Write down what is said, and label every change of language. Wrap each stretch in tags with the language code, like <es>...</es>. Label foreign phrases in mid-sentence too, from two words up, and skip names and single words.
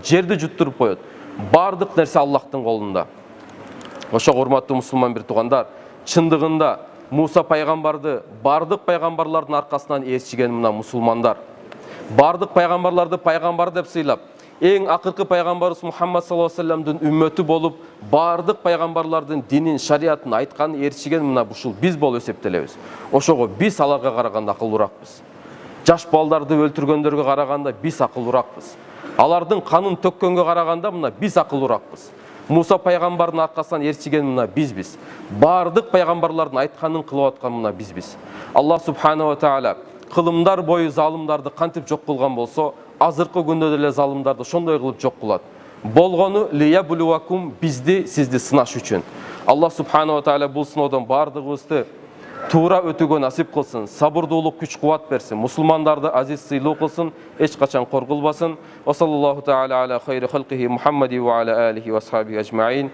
<ky>Жерди жуттуруп коет. Бардык нерсе Аллахтын колунда. Ошого урматтуу мусулман бир туугандар, чындыгында Муса пайгамбарды бардык пайгамбарлардын аркасынан ээрчиген мына мусулмандар. Бардык пайгамбарларды пайгамбар деп сыйлап, эң акыркы пайгамбарыбыз Мухаммад</ky> <ar>صلى الله عليه وسلم</ar> <ky>үммөтү болуп, бардык пайгамбарлардын динин, шариатын айтканын ээрчиген мына ушул биз болуп эсептелебиз. Ошого биз аларга караганда акылбыракпыз. Жаш балдарды өлтүргөндөргө караганда биз акылбыракпыз. Алардын канын төккөнгө караганда мына биз акылбыракпыз. Муса пайгамбардын аркасынан ээрчиген мына бизбиз. Бардык пайгамбарлардын айтканын кылып аткан мына бизбиз. Аллах</ky> <ar>سبحانه وتعالى</ar> <ky>кылымдар бою залымдарды кантип жок кылган болсо, азыркы күндө деле залымдарды ошондой кылып жок кылат. Болгону лиябулуакум, бизди, сизди сынаш үчүн. Аллах</ky> <ar>سبحانه وتعالى</ar> <ky>бул сыноодон бардыгыбызды туура өтүүгө насип кылсын, сабырдуулук, күч кубат берсин, мусулмандарды азиз сыйлуу кылсын, эч качан коркулбасын.</ky> <ar>وصلى الله تعالى على خير خلقه محمد وعلى آله وأصحابه أجمعين.</ar>